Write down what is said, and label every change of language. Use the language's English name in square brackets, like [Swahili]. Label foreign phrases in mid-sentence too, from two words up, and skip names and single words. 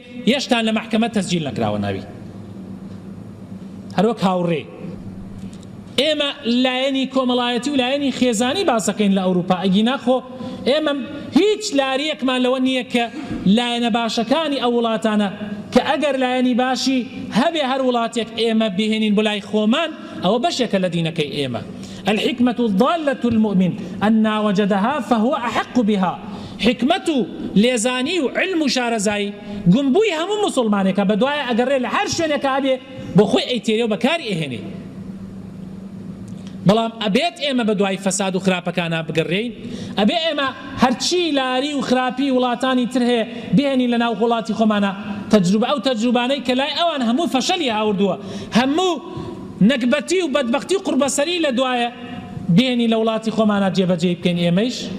[Central Kurdish] هێشتا لە مەحکەمە تەسجیل نەکراوە ناوی هەروەک هاوڕێ ئێمە لایەنی کۆمەڵایەتی و لایەنی خێزانی باسەکەین لە ئەوروپا ئەگینا خۆ ئێمە هیچ لارەیەکمان لەوە نییە کە لایەنە باشەکانی ئەو وڵاتانە کە ئەگەر لایەنی باشی هەبێ هەر وڵاتێک ئێمە بهێنین بۆ لای خۆمان ئەوە بەشێکە لە دینەکەی ئێمە [Arabic] الحكمة الضالة المؤمن أن وجدها فهو أحق بها [Central Kurdish] حكمة لێزانی و علم و شارەزایی گومبووی هەموو مسلمانێکە بەدوایە ئەگەڕێ لە هەر شوێنێکە هەبێ بۆ خۆی ئەیتێرێ و بەکاری ئەهێنێ بەڵام ئەبێت ئێمە بەدوای فەساد و خراپەکانە بگەڕێین ئەبێ ئێمە هەرچی لاری و خراپی وڵاتانی تر هەیە بهێنین لە ناو وڵاتی خۆمانە تەجروبە ئەو تەجروبانەی کە لای ئەوان هەموو فەشەلی هاوردووە هەموو نەکبەتی و بەدبەختی و قوربەسەری لە دوایە بهێنی لە وڵاتی خۆمانە جێبەجێ بکەین ئێمەش